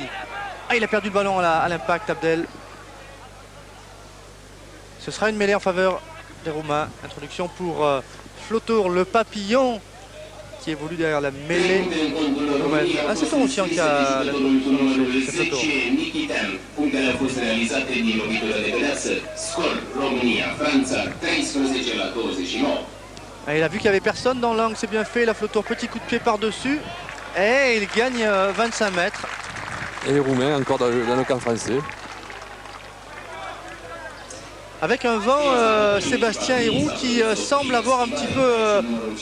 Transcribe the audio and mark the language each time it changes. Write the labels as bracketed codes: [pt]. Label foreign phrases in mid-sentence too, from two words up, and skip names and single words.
[fr] Ah, il a perdu le ballon à l'impact, Abdel. Ce sera une mêlée en faveur des Roumains. Introduction pour Flotour, le papillon, qui évolue derrière la mêlée roumaine. Ah, c'est Torossian qui a la c'est Flotour. [ro] Punctele au fost realizate din lovitură de pedeapsă. Scor România, Franța 13-29. [fr] Ah, il a vu qu'il n'y avait personne dans l'angle, c'est bien fait. La Flotour, petit coup de pied par-dessus. Et il gagne 25 mètres. Et les Roumains encore dans le camp français. Avec un vent, Sébastien Héroux qui semble avoir un petit peu tourné.